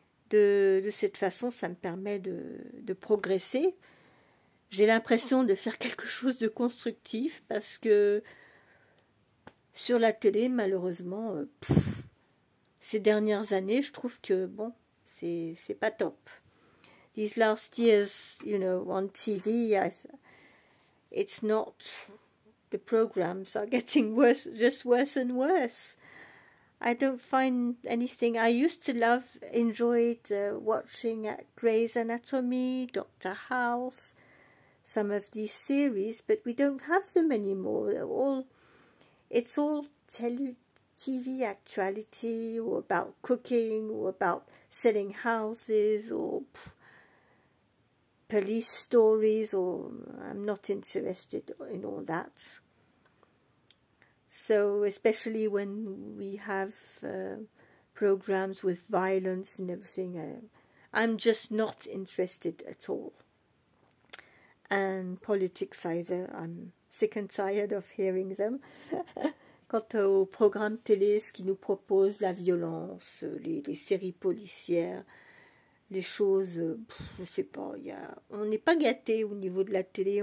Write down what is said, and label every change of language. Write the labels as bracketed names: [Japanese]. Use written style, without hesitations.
[French] De cette façon, ça me permet de progresser. J'ai l'impression de faire quelque chose de constructif, parce que sur la télé, malheureusement, ces dernières années, je trouve que, bon, c'est pas top. [English] These last years, on TV, it's not... The programs are getting worse, just worse and worse. I don't find anything. I used to enjoyed watching Grey's Anatomy, Doctor House, some of these series, but we don't have them anymore. It's all TV actuality, or about cooking, or about selling houses, or police stories, or I'm not interested in all that. So especially when we have programs with violence and everything, I'm just not interested at all. And politics either, I'm sick and tired of hearing them. [French] Quant aux programmes télé, ce qui nous propose la violence, les séries policières, les choses, je sais pas, on n'est pas gâté au niveau de la télé.